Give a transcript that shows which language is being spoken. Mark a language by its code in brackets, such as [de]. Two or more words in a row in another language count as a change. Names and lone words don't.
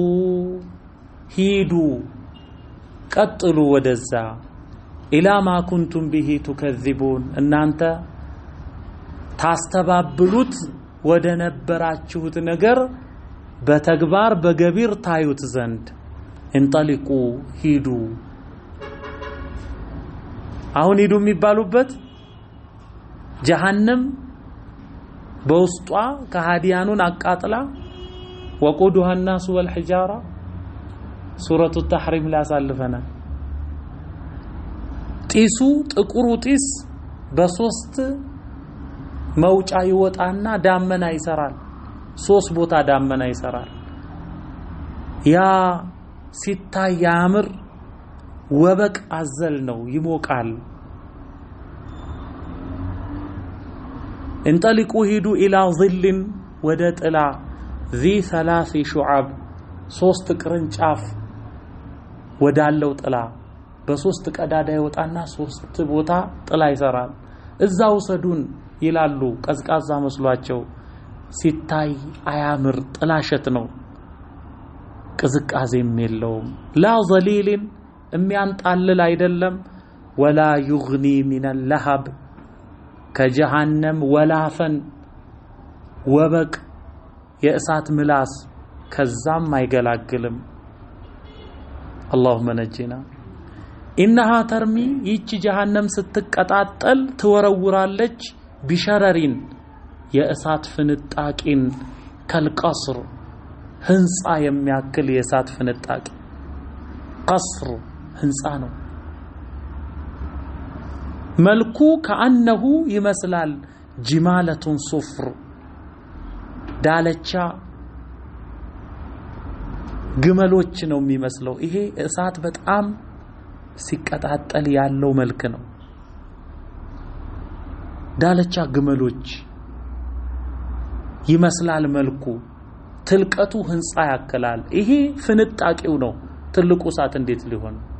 [am] ሂዱ ቀጥሉ ወደዛ [ar] إلى ما كنتم به تكذبون [am] እናንተ ታስተባብሉት ወደ ነበራችሁት ነገር በተግባር በገቢር ታዩት ዘንድ እንጠሊቁ ሂዱ። አሁን ሂዱ የሚባሉበት ጀሃነም በውስጧ ከሃዲያኑን አቃጥላ [ar] وقودها الناس والحجارة [am] ሱረቱ ተሕሪም ላይ አሳልፈናል። ጢሱ ጥቁሩ ጢስ በሶስት መውጫ ይወጣና ዳመና ይሰራል። ሶስት ቦታ ዳመና ይሰራል። ያ ሲታይ ያምር ወበቅ አዘል ነው፣ ይሞቃል። እንጠሊቁ ሂዱ [ar] إلى ظل [am] ወደ ጥላ [ar] ذي ثلاث شعب [am] ሶስት ቅርንጫፍ ወዳለው ጥላ በሶስት ቀዳዳ ይወጣና ሶስት ቦታ ጥላ ይሰራል። እዛው ሰዱን ይላሉ ቀዝቃዛ መስሏቸው ሲታይ አያምር ጥላሸት ነው፣ ቅዝቃዜም የለውም። [ar] لا ظليل [am] የሚያንጣልል አይደለም። [ar] ولا يغني من اللهب [am] ከጀሃነም ወላፈን ወበቅ የእሳት ምላስ ከዛም አይገላግልም። [ar] اللهم نجنا إنها ترمي [am] ይቺ ጀሃነም ስትቀጣጠል ትወረውራለች ቢሸረሪን የእሳት ፍንጣቂን ከልቀስር ህንጻ የሚያክል የእሳት ፍንጣቂ ቀስር ህንጻ ነው። መልኩ ከአነሁ ይመስላል [ar] جمالت صفر [am] ዳለቻ ግመሎች ነው የሚመስለው። ይሄ እሳት በጣም ሲቀጣጠል ያለው መልክ ነው። ዳለቻ ግመሎች ይመስላል መልኩ። ትልቀቱ ህንጻ ያከላል። ይሄ ፍንጣቂው ነው። ትልቁ እሳት እንዴት ሊሆን?